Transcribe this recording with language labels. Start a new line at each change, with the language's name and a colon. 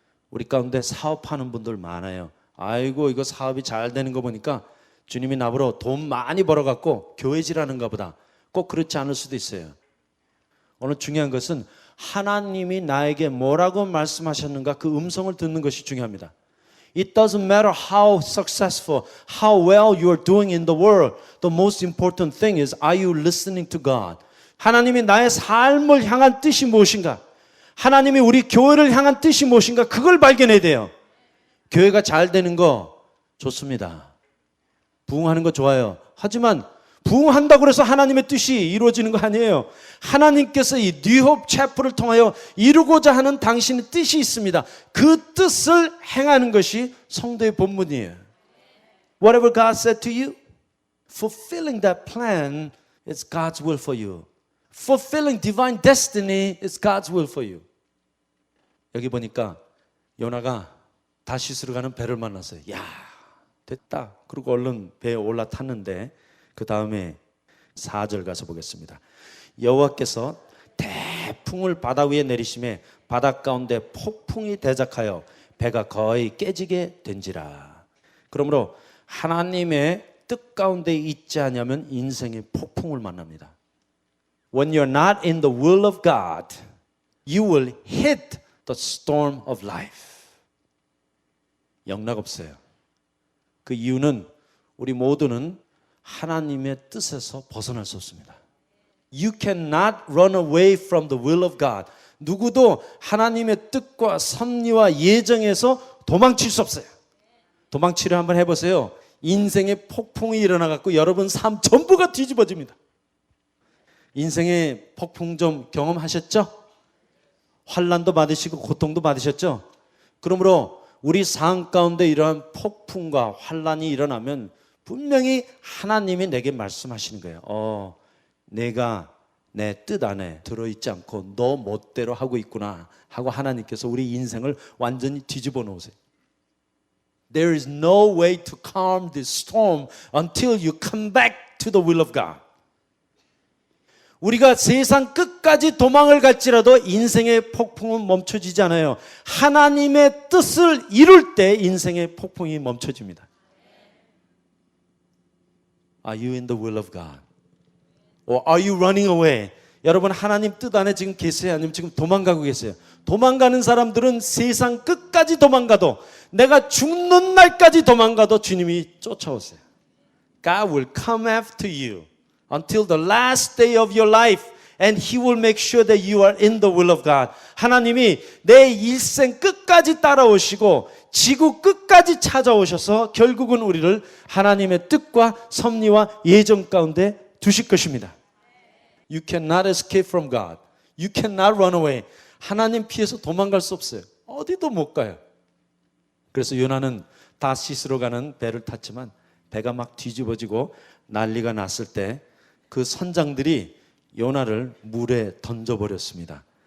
Korean: 우리 가운데 사업하는 분들 많아요. 아이고 이거 사업이 잘 되는 거 보니까 주님이 나보러 돈 많이 벌어갖고 교회질하는가 보다. 꼭 그렇지 않을 수도 있어요. 오늘 중요한 것은 하나님이 나에게 뭐라고 말씀하셨는가 그 음성을 듣는 것이 중요합니다.
English: It doesn't matter how successful, how well you are doing in the world. The most important thing is, are you listening to God?
Korean: 하나님이 나의 삶을 향한 뜻이 무엇인가? 하나님이 우리 교회를 향한 뜻이 무엇인가? 그걸 발견해야 돼요. 교회가 잘 되는 거 좋습니다. 부흥하는 거 좋아요. 하지만 부흥한다고 해서 하나님의 뜻이 이루어지는 거 아니에요. 하나님께서 이 뉴홉 채플을 통하여 이루고자 하는 당신의 뜻이 있습니다. 그 뜻을 행하는 것이 성도의 본분이에요.
English: Whatever God said to you, fulfilling that plan is God's will for you. Fulfilling divine destiny is God's will for you.
Korean: 여기 보니까 요나가 다시스로 가는 배를 만났어요. 야, 됐다. 그리고 얼른 배에 올라탔는데 그 다음에 4절 가서 보겠습니다. 여호와께서 태풍을 바다 위에 내리심에 바다 가운데 폭풍이 대작하여 배가 거의 깨지게 된지라. 그러므로 하나님의 뜻 가운데 있지 않으면 인생의 폭풍을 만납니다.
English: When you're not in the will of God, you will hit the storm of life.
Korean: 영락없어요. 그 이유는 우리 모두는 하나님의 뜻에서 벗어날 수 없습니다.
English: You cannot run away from the will of God.
Korean: 누구도 하나님의 뜻과 섭리와 예정에서 도망칠 수 없어요. 도망치려 한번 해보세요. 인생의 폭풍이 일어나갖고 여러분 삶 전부가 뒤집어집니다. 인생의 폭풍 좀 경험하셨죠? 환난도 받으시고 고통도 받으셨죠? 그러므로 우리 삶 가운데 이러한 폭풍과 환난이 일어나면 분명히 하나님이 내게 말씀하시는 거예요. 내가 내 뜻 안에 들어있지 않고 너 멋대로 하고 있구나 하고 하나님께서 우리 인생을 완전히 뒤집어 놓으세요.
English: There is no way to calm this storm until you come back to the will of God.
Korean: 우리가 세상 끝까지 도망을 갈지라도 인생의 폭풍은 멈춰지지 않아요. 하나님의 뜻을 이룰 때 인생의 폭풍이 멈춰집니다.
English: Are you in the will of God? Or are you running away?
Korean: 여러분 하나님 뜻 안에 지금 계세요? 아니면 지금 도망가고 계세요? 도망가는 사람들은 세상 끝까지 도망가도 내가 죽는 날까지 도망가도 주님이 쫓아오세요.
English: God will come after you until the last day of your life and He will make sure that you are in the will of God.
Korean: 하나님이 내 일생 끝까지 따라오시고 지구 끝까지 찾아오셔서 결국은 우리를 하나님의 뜻과 섭리와 예정 가운데 두실 것입니다.
English: You cannot escape from God. You cannot run away.
Korean: 하나님 피해서 도망갈 수 없어요. 어디도 못 가요. 그래서 요나는 다시스로 가는 배를 탔지만 배가 막 뒤집어지고 난리가 났을 때 그 선장들이 요나를 물에 던져버렸습니다.